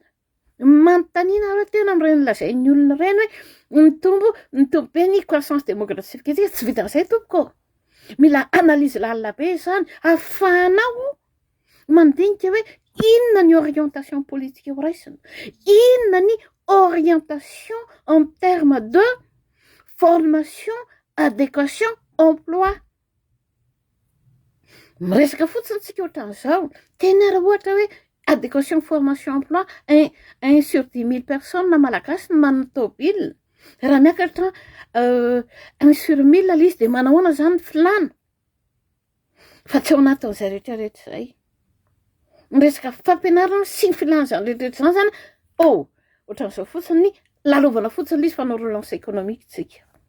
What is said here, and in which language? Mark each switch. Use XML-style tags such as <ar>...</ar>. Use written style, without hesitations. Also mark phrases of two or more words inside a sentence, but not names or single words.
<mg>Manontaniana areo tena amin'ireny lazain'ny olona ireny hoe mitombo be ny</mg> <fr>croissance démographique</fr> <mg>ity. Tsy vitan'izay tompoko. Mila analyse lalina be izany ahafahanao mandinika hoe inona ny</mg> <fr>orientation politique</fr> <mg>ho raisina, inona ny</mg> <fr>orientation en termes de formation, adéquation, emploi.</fr> <mg>Miresaka fotsiny tsika ohatran'izao, tena raha ohatra hoe</mg> <fr>adéquation, formation, emploi, 1 sur 10 000 personnes</fr> <mg>na malagasy no manana tôbila. Raha miakatra 1 sur 1000 ilay izy dia manahoana izany filana? Fa tsy ao anatin'izay rehetrarehetra izay. Miresaka fampianarana sy ny filana izany rehetrarehetra izany ohatran'izao fotsiny lalovana fotsiny izy fanao</mg> <fr>relance économique</fr> <mg>tsika.</mg>